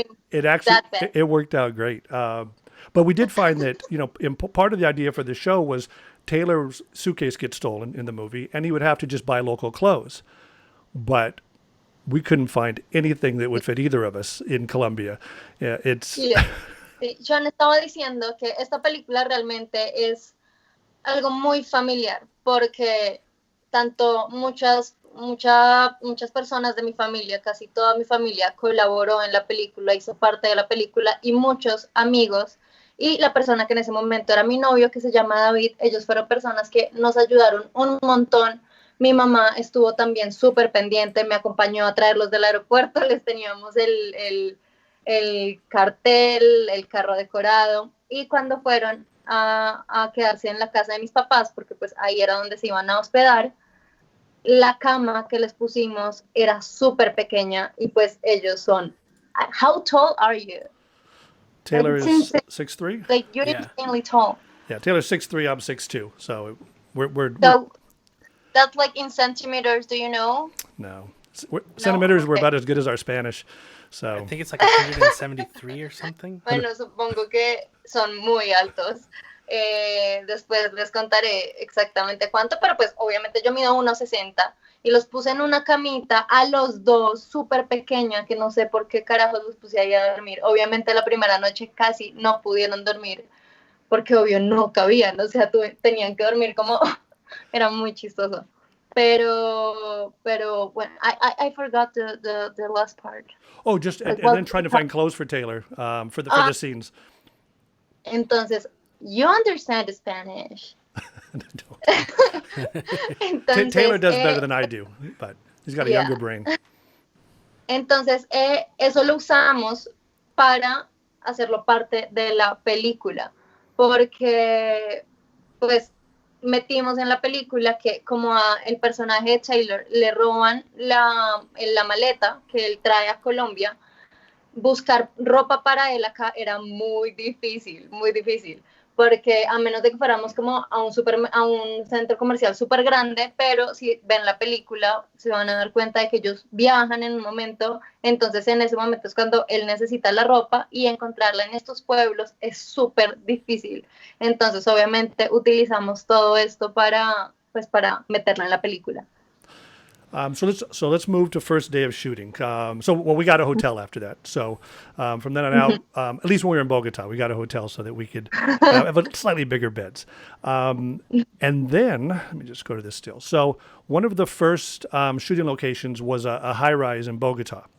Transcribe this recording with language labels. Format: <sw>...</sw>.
<en>it actually worked out great. But we did find that, you know, part of the idea for the show was Taylor's suitcase gets stolen in the movie, and he would have to just buy local clothes. But we couldn't find anything that would fit either of us in Colombia. Yeah,</en> <es>Sí, John estaba diciendo que esta película realmente es algo muy familiar, porque tanto muchas personas de mi familia, casi toda mi familia colaboró en la película, hizo parte de la película, y muchos amigos, y la persona que en ese momento era mi novio, que se llama David, ellos fueron personas que nos ayudaron un montón. Mi mamá estuvo también súper pendiente, me acompañó a traerlos del aeropuerto, les teníamos el cartel, el carro decorado, y cuando fueron a quedarse en la casa de mis papás, porque pues ahí era donde se iban a hospedar, la cama que les pusimos era súper pequeña, y pues ellos son,</es> <en>how tall are you? Taylor is 6'3". Like, you're insanely tall. Yeah, Taylor's 6'3", I'm 6'2", so we're that's like in centimeters, do you know? No. Centimeters were about as good as our Spanish. So I think it's like 173 or something.</en> <es>Bueno, supongo que son muy altos. Después les contaré exactamente cuánto, pero pues obviamente yo mido 1.60 y los puse en una camita a los dos, súper pequeña, que no sé por qué carajos los puse ahí a dormir. Obviamente la primera noche casi no pudieron dormir porque obvio no cabían, o sea, tenían que dormir como... Era muy chistoso. Pero bueno,</es> <en>I forgot the last part. Oh, just and then trying to find clothes for Taylor for the scenes.</en> <es>Entonces,</es> <en>you understand Spanish.</en> <es>Entonces,</es> <en>Taylor does better than I do, but he's got a younger brain.</en> <es>Entonces, eso lo usamos para hacerlo parte de la película, porque pues metimos en la película que como a el personaje de Taylor le roban la maleta que él trae a Colombia, buscar ropa para él acá era muy difícil, porque a menos de que fuéramos como a un centro comercial súper grande, pero si ven la película se van a dar cuenta de que ellos viajan en un momento, entonces en ese momento es cuando él necesita la ropa y encontrarla en estos pueblos es súper difícil. Entonces obviamente utilizamos todo esto para meterla en la película.</es> <en>So let's move to first day of shooting. We got a hotel after that. So from then on out, at least when we were in Bogota, we got a hotel so that we could have a slightly bigger beds. And then let me just go to this still. So one of the first shooting locations was a high rise in Bogota.</en>